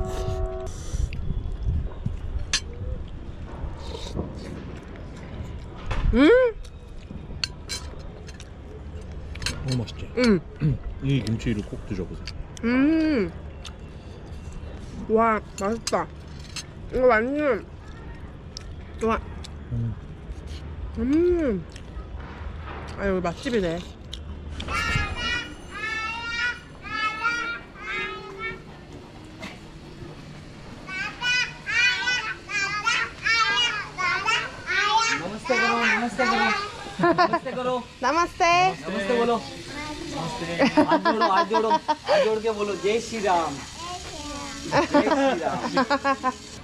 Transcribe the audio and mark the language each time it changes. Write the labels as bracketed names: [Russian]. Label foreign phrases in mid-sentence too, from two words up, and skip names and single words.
[Korean] 너무 맛있지? 이 김치를 꼭 드셔보세요. 와, 맛있다. 이거 완전 와. 아, 여기 맛집이네. [Hindi] नमस्ते करो [Korean] 나마스테. [Hindi] नमस्ते बोलो नमस्ते हाथ जोड़ के बोलो जय श्री राम जय श्री राम